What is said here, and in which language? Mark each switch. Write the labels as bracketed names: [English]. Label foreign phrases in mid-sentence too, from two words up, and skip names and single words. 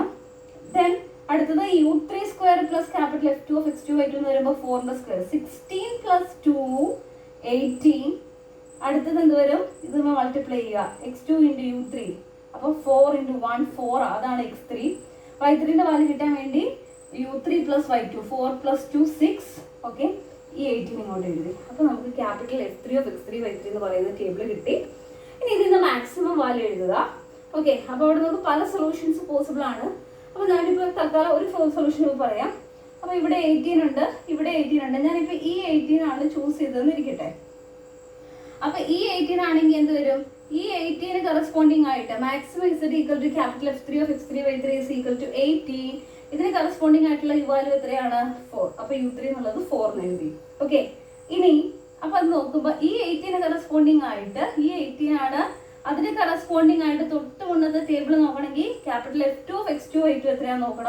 [Malayalam] ദെൻ അടുത്തത് [English] u3 square plus capital F2 of x2 y2 [Malayalam] എന്ന് പറയുമ്പോൾ 4ന്റെ സ്ക്വയർ 16 plus 2 18. അടുത്തത് എന്ത് വരും? ഇത് നമ്മൾ മൾട്ടിപ്ലൈ ചെയ്യുക x2 into u3. അപ്പോൾ 4 into 1 4 അതാണ് x3. y3 ന്റെ വാല്യൂ കിട്ടാൻ വേണ്ടി u3 plus y2 4 plus 2 6. ഓക്കെ, ഈ 18 ഇങ്ങോട്ട് എഴുതി. അപ്പോൾ നമുക്ക് [English] capital F3 of x3 y3 [Malayalam] എന്ന് പറയുന്ന ടേബിൾ കിട്ടി. ഇനി ഇതിൻ്റെ [English] maximum value [Malayalam] എഴുതുക. ഓക്കെ, അപ്പോൾ അവിടെ നമുക്ക് പല [English] solutions possible [Malayalam] ആണ്. അപ്പോൾ ഞാനിപ്പോൾ തൽക്കാലം ഒരു സൊല്യൂഷൻ പറയാം. അപ്പോൾ ഇവിടെ 18 ഉണ്ട്, ഇവിടെ 18 ഉണ്ട്. ഞാനിപ്പോൾ ഈ 18 ആണ് ചൂസ് ചെയ്തതെന്ന് ഇരിക്കട്ടെ. അപ്പോൾ ഈ 18 ആണെങ്കിൽ എന്ത് വരും? ഈ 18 കറസ്പോണ്ടിങ് ആയിട്ട് [English] maximum is equal to capital F3 of x3 y3 is equal to 18. [Malayalam] ഇതിന് കറസ്പോണ്ടിങ് ആയിട്ടുള്ള [English] u value [Malayalam] എത്രയാണ്? 4. അപ്പോൾ u3 എന്നുള്ളത് 4 എന്ന് എഴുതി. ഓക്കെ, ഇനി അപ്പോൾ അത് നോക്കുമ്പോൾ ഈ 18 കറസ്പോണ്ടിങ് ആയിട്ട് ഈ 18 ആണ്. അതിന് കറസ്പോണ്ടിങ് ആയിട്ട് തൊട്ട് മുന്നത്തെ ടേബിൾ നോക്കണമെങ്കിൽ [English] capital F2 of x2 y2 [Malayalam] എത്രയാണെന്ന് നോക്കണം.